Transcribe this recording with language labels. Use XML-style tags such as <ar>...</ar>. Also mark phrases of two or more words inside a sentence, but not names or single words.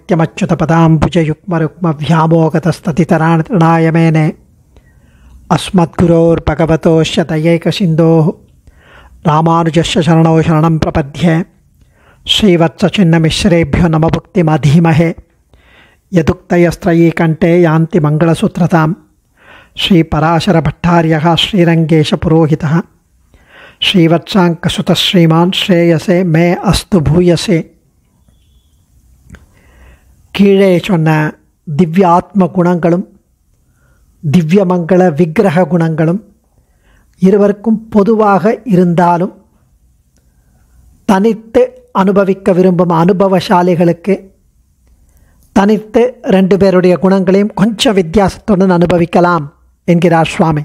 <sa>नित्यमच्युतपदाम्बुजयुग्मरुक्मव्यामोगतस्ततितराणाय मेने अस्मद्गुरोर्भगवतोश्च दयैकसिन्धोः रामानुजस्य शरणौ शरणं प्रपद्ये श्रीवत्सचिन्नमिश्रेभ्यो नमभुक्तिमधीमहे यदुक्तयस्त्रयीकण्ठे यान्ति मङ्गलसूत्रतां श्रीपराशरभट्टार्यः श्रीरङ्गेशपुरोहितः श्रीवत्साङ्कसुतः श्रीमान् श्रेयसे मे अस्तु भूयसे.</sa> <ta>கீழே சொன்ன திவ்யாத்ம குணங்களும் திவ்யமங்கள விக்கிரக குணங்களும் இருவருக்கும் பொதுவாக இருந்தாலும் தனித்து அனுபவிக்க விரும்பும் அனுபவசாலிகளுக்கு தனித்து ரெண்டு பேருடைய குணங்களையும் கொஞ்சம் வித்தியாசத்துடன் அனுபவிக்கலாம் என்கிறார் சுவாமி.</ta>